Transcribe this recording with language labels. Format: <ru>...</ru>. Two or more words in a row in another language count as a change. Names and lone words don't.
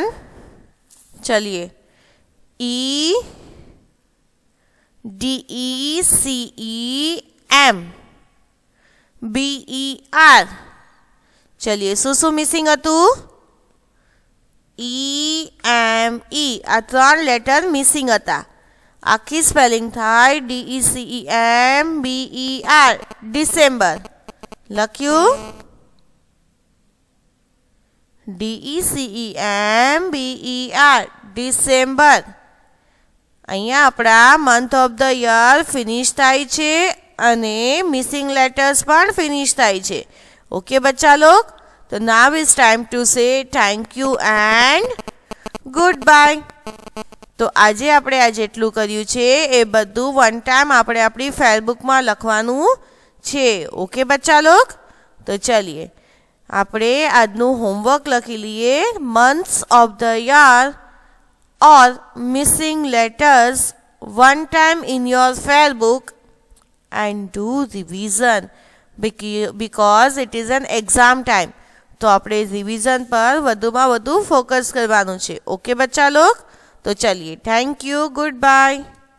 <gu>चलिए EDECEMBER. ચલિએ શું મિસિંગ હતું? EME. આ ત્રણ</gu> <en>letter missing</en> <gu>હતા. આખી સ્પેલિંગ થાય DECEMBER, ડિસેમ્બર. લખ્યું DECEMBER, ડિસેમ્બર. અહીંયા આપણા</gu> <en>month of the year finish</en> <gu>થાય છે અને</gu> <en>missing letters</en> <gu>પણ ફિનિશ થાય છે.</gu> <en>ओके</en> <hi>बच्चा लोग?</hi> <en>तो now is time to say thank you and good bye.</en> <gu>તો આજે આપણે આ જેટલું કર્યું છે એ બધું વન ટાઈમ આપણે આપણી ફેરબુકમાં લખવાનું છે. ઓકે</gu> <hi>બચ્ચા લોગ,</hi> <gu>તો ચલીએ આપણે આજનું હોમવર્ક લખી લઈએ.</gu> <en>months of the year or missing letters one time in your fair book and do revision because it is an exam time.</en> <gu>તો આપણે રિવિઝન પર વધુમાં વધુ ફોકસ કરવાનું છે. ઓકે</gu> <hi>બચ્ચા લોગ,</hi> <gu>તો ચલિए.</gu> <en>thank you. good bye.</en>